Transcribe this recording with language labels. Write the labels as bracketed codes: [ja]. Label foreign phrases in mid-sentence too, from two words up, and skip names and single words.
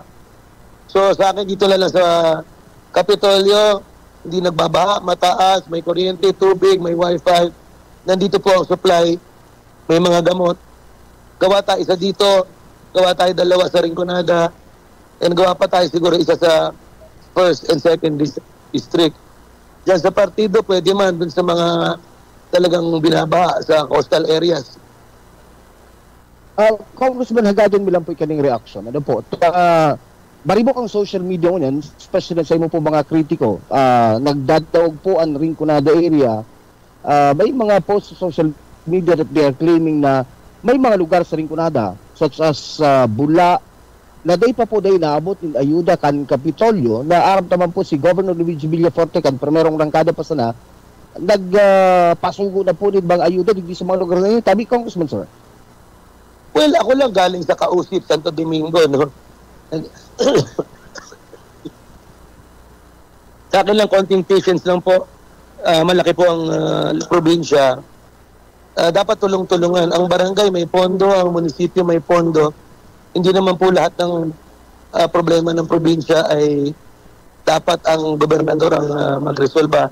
[tl] So sa akin dito lang sa Kapitolyo, hindi nagbabaha, mataas, may kuryente, tubig, may wifi. Nandito po ang supply, may mga gamot. Gawa tayo isa dito, gawa tayo 2 sa Rinconada, and gawa pa tayo siguro isa sa [en] 1st and 2nd district. [tl] Diyan sa partido, pwede man dun sa mga talagang binabaha sa [en] coastal areas. [bik] Congressman, hagadon mo lang po ikaning reaction. Ano po? Maribok ang [en] social media [bik] mo yan, especially sa imo po mga kritiko, nagdadaog po ang Rinconada area. May mga posts sa [en] social media that they are claiming [bik] na may mga lugar sa Rinconada, [en] such as [bik] Bula, na day pa po day naabot ng ayuda kan Kapitolyo na aram taman po si Governor Luigi Villaforte kan primerong rangkada pa sana nagpasugo na po din bang ayuda dito sa mga lugar na yun. Tabi, Congressman, sir. [tl] Well, ako lang galing sa Kausip, Santo Domingo, no? Sa akin lang, konting patience lang po. Malaki po ang probinsya. Dapat tulong-tulungan. Ang barangay may pondo, ang munisipyo may pondo. Hindi naman po lahat ng problema ng probinsya ay dapat ang gobernador ang magresolba.